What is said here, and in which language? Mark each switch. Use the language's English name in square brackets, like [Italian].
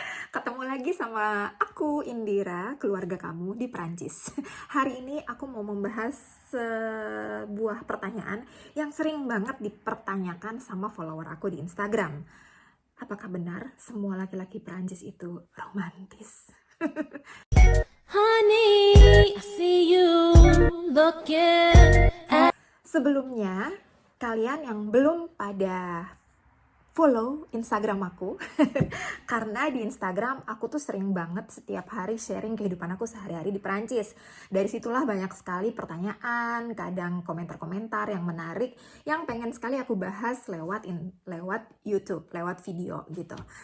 [Indonesian] Ketemu lagi sama aku, Indira, keluarga kamu di Prancis. Hari ini aku mau membahas sebuah pertanyaan yang sering banget dipertanyakan sama follower aku di Instagram. Apakah benar semua laki-laki Prancis itu romantis? [English] Honey, I see you looking at. [Indonesian] Sebelumnya, kalian yang belum pada follow Instagram aku karena di Instagram aku tuh sering banget setiap hari sharing kehidupan aku sehari-hari di Perancis. Dari situlah banyak sekali pertanyaan, kadang komentar-komentar yang menarik yang pengen sekali aku bahas lewat YouTube, lewat video gitu.